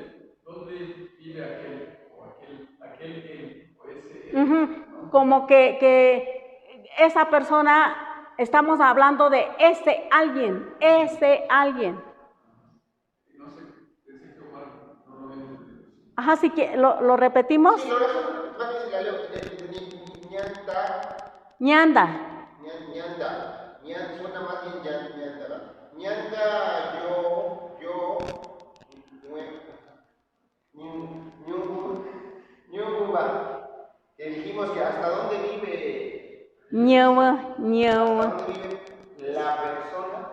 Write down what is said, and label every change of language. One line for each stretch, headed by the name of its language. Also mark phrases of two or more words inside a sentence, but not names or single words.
Spanish: ¿Dónde vive aquel? O aquel él, o ese él, Ujú. ¿no? Como que esa persona, estamos hablando de ese alguien, ese alguien. No sé, pensé que Omar no lo había entendido. Ajá, sí que lo repetimos. Sí, la oración, más bien si la leo, ñanta, Ñanda, ñanda, suena más bien ñanda, ¿verdad? Ñanda, yo, ñuba, que dijimos que hasta dónde vive, ñewa, hasta ñewa, dónde vive la persona,